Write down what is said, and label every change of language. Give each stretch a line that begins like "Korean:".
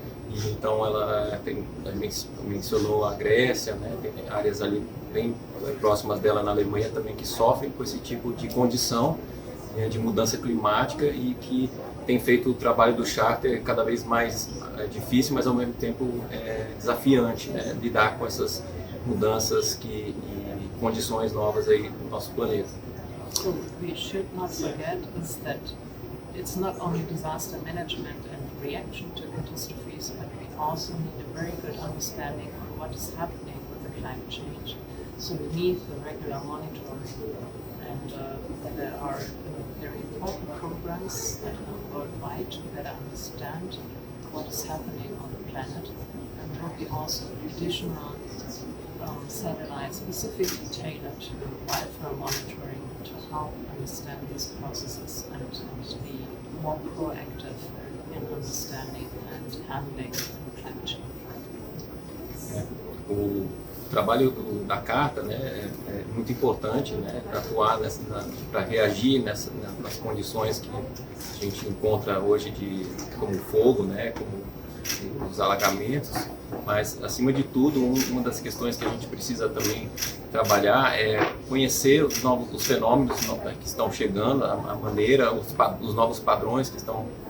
Portuguese: E então ela mencionou a Grécia, né, tem áreas ali bem próximas dela na Alemanha também que sofrem com esse tipo de condição de mudança climática e que tem feito o trabalho do charter cada vez mais difícil, mas ao mesmo tempo desafiante, né, lidar com essas mudanças e condições novas aí do nosso planeta.
English: So we should not forget is that it's not only disaster management and reaction to catastrophes, but we also need a very good understanding of what is happening with the climate change. So we need the regular monitoring, and there are very important programs that are worldwide to better understand what is happening on the planet, and there will be also additional satellites specifically tailored to wildfire monitoring to help understand these processes and be more proactive in understanding and handling climate change.
Portuguese: O trabalho da Carta, né, é muito importante, né, para atuar para reagir nas condições que a gente encontra hoje como fogo, né, como os alagamentos, mas acima de tudo uma das questões que a gente precisa também trabalhar é conhecer os fenômenos que estão chegando, a maneira, os novos padrões que estão